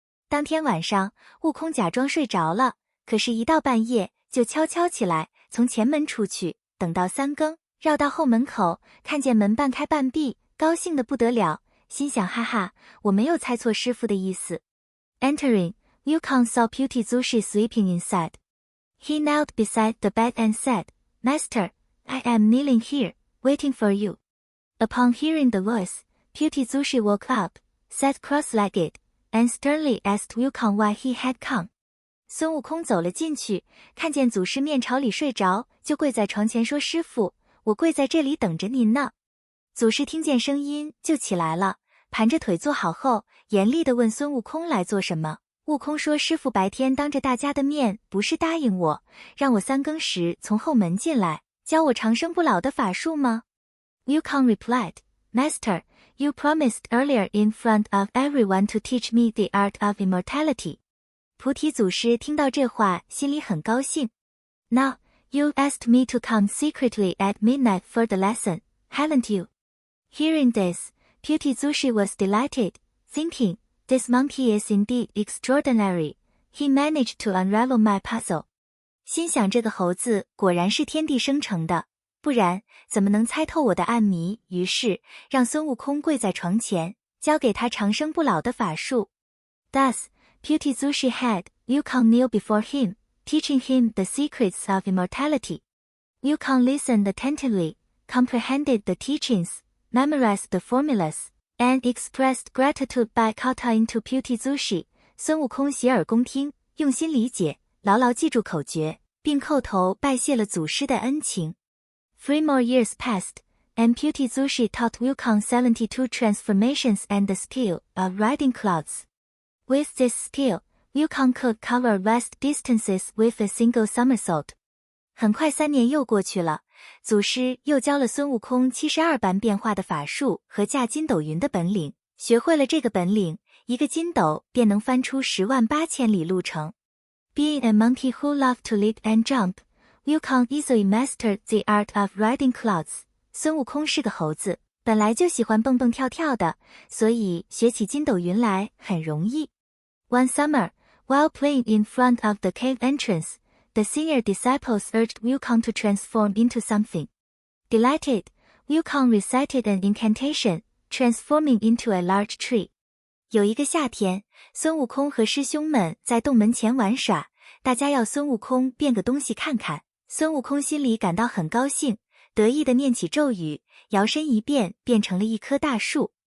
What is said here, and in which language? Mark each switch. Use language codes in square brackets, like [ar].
[zh] 当天晚上，悟空假装睡着了，可是一到半夜就悄悄起来，从前门出去，等到3更，绕到后门口，看见门半开半闭，高兴得不得了，心想哈哈，我没有猜错师父的意思。 [en] Entering, Wukong saw Puttizushi sleeping inside. He knelt beside the bed and said, Master, I am kneeling here, waiting for you. Upon hearing the voice, Puttizushi woke up, sat cross-legged, and sternly asked Wukong why he had come. [zh] 孙悟空走了进去，看见祖师面朝里睡着，就跪在床前说：“师父，我跪在这里等着您呢。” 祖师听见声音就起来了，盘着腿坐好后，严厉地问孙悟空来做什么。悟空说：“师父白天当着大家的面，不是答应我，让我3更时从后门进来，教我长生不老的法术吗？” [en] Wukong replied, Master, you promised earlier in front of everyone to teach me the art of immortality. [zh] 菩提祖师听到这话，心里很高兴。 [en] Now, you asked me to come secretly at midnight for the lesson, haven't you? Hearing this, Puttizushi was delighted, thinking, this monkey is indeed extraordinary. He managed to unravel my puzzle. [zh] 心想这个猴子果然是天地生成的，不然怎么能猜透我的暗谜？于是让孙悟空跪在床前，教给他长生不老的法术。 [en] Thus, Puttizushi had Wukong kneel before him, teaching him the secrets of immortality. Wukong listened attentively, comprehended the teachings, memorized the formulas, and expressed gratitude by kowtowing to Puttizushi. [zh] 孙悟空洗耳恭听，用心理解，牢牢记住口诀，并叩头拜谢了祖师的恩情。 [en] 3 more years passed. and Putizushi taught Wukong 72 transformations and the skill of riding clouds. With this skill, Wukong could cover vast distances with a single somersault. [zh] 很快3年又过去了，祖师又教了孙悟空72般变化的法术和驾筋斗云的本领。学会了这个本领，一个筋斗便能翻出108000里路程。 [en] Being a monkey who loved to leap and jump, Wukong easily mastered the art of riding clouds. [zh] 孙悟空是个猴子，本来就喜欢蹦蹦跳跳的，所以学起筋斗云来很容易。 [en] One summer, while playing in front of the cave entrance, the senior disciples urged Wukong to transform into something. Delighted, Wukong recited an incantation, transforming into a large tree. [zh] 有一个夏天，孙悟空和师兄们在洞门前玩耍，大家要孙悟空变个东西看看。孙悟空心里感到很高兴，得意地念起咒语，摇身一变，变成了一棵大树。